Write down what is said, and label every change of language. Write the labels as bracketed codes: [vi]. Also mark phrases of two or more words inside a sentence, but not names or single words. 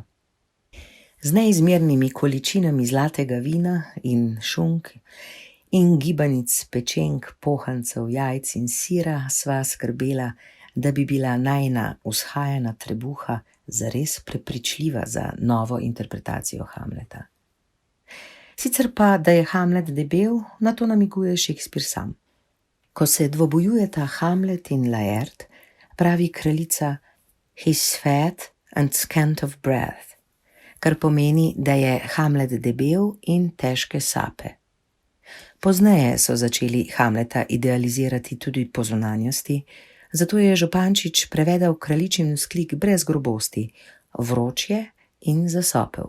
[sl] Z neizmernimi količinami zlatega vina in šunk in gibanic, pečenk, pohancev, jajc in sira sva skrbela, da bi bila najina vzhajana trebuha zares prepričljiva za novo interpretacijo Hamleta. Sicer pa, da je Hamlet debel, na to namiguje Shakespeare sam. Ko se dvobojujeta Hamlet in Laert, pravi kraljica [en] "He's fat and scant of breath", [sl] kar pomeni, da je Hamlet debel in težke sape. Pozneje so začeli Hamleta idealizirati tudi po zunanjosti, zato je Župančič prevedel kraljičin vzklik brez grobosti, vroč je in zasopel.